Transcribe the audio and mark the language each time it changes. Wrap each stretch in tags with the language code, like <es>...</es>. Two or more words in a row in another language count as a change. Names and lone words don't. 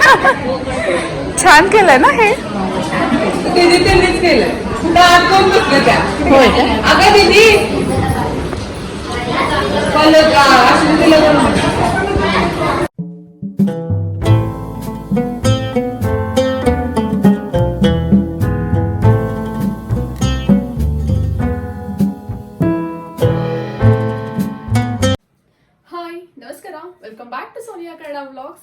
<mr>छान केलंय ना हे. दीदी त्यांनीच केलं दात कोण बसलं त्या. होय का? अगं दीदी असं दिलं.</mr> <en>ಹಾಯ್ ನಮಸ್ಕಾರ, welcome back to Sonia Kannada Vlogs.</en>